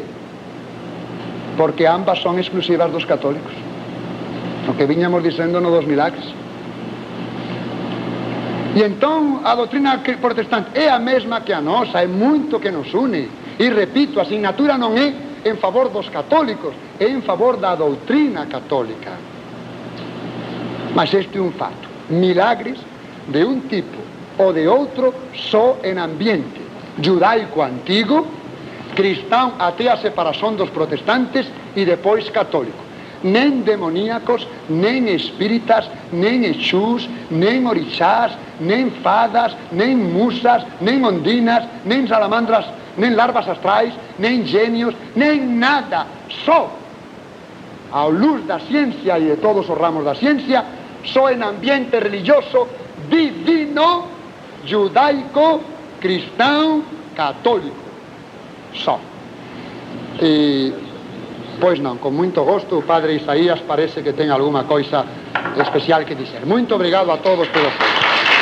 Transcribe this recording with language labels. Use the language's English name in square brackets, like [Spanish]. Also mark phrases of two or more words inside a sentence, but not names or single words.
[Galician] Porque ambas son exclusivas dos católicos. O que viñamos dicendo no dos milagres. E entón a doutrina protestante é a mesma que a nosa, é muito que nos une. E repito, a asignatura non é en favor dos católicos, é en favor da doutrina católica. Mas este é un fato. Milagres de un tipo ou de outro só en ambiente judaico antigo, cristão até a separación dos protestantes e depois católico. nen demoníacos, nen espíritas, nen exús, nen orixás, nen fadas, nen musas, nen ondinas, nen salamandras, nen larvas astrais, nen genios, nen nada. Só, ao luz da ciencia e de todos os ramos da ciencia, só en ambiente religioso, divino, judaico, cristão, católico. Só. E, pois non, con moito gosto, o padre Isaías parece que ten [Portuguese] alguma coisa especial que dizer. Muito obrigado a todos pelos...